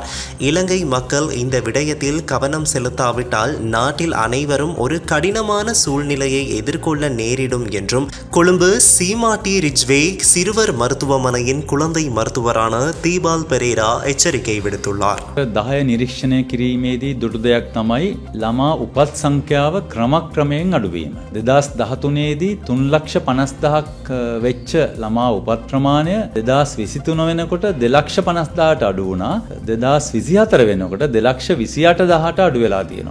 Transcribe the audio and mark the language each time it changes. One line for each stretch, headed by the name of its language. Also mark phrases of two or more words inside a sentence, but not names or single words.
Tamil: இலங்கை மக்கள் இந்த விடயத்தில் கவனம் செலுத்தாவிட்டால் நாட்டில் அனைவரும் ஒரு கடினமான சூழ்நிலையை எதிர்கொள்ள நேரிடும் என்றும் கொழும்பு சீமாட்டி ரிச்வே சிறுவர் மருத்துவமனையின் குழந்தை மருத்துவரான தீபால் பெரேரா எச்சரிக்கை விடுத்துள்ளார்.
Sinhala: 10 නිරීක්ෂණය කිරීමේදී දුටු දෙයක් තමයි ළමා උපත් සංඛ්‍යාව ක්‍රමක්‍රමයෙන් අඩුවීම. 2013ේදී 3,50,000ක් වෙච්ච ළමා උපත් ප්‍රමාණය 2023 වෙනකොට 2,50,000ට අඩු වුණා. 2024 වෙනකොට 2,28,000ට අඩු වෙලා තියෙනවා.